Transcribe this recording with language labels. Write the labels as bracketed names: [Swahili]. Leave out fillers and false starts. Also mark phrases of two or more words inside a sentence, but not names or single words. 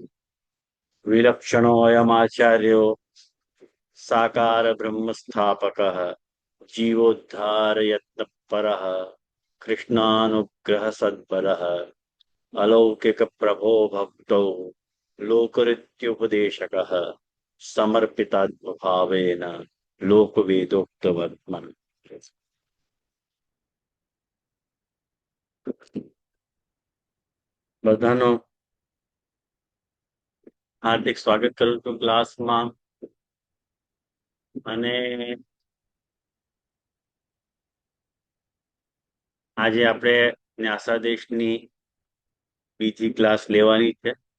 [Sanskrit] विलक्षणोऽयमाचार्यो साकार ब्रह्म स्थापकः जीवोद्धार यत्नपरः कृष्णानुग्रह सद्बलः अलौकिक प्रभो भक्तौ लोकरित्युपदेशकः समर्पितात्मभावेन લોકવેદોક્તવત્મન [Gujarati] બધાનો હાર્દિક સ્વાગત કરું છું ક્લાસમાં. અને આજે આપણે ન્યાસાદેશની બીજી ક્લાસ લેવાની છે.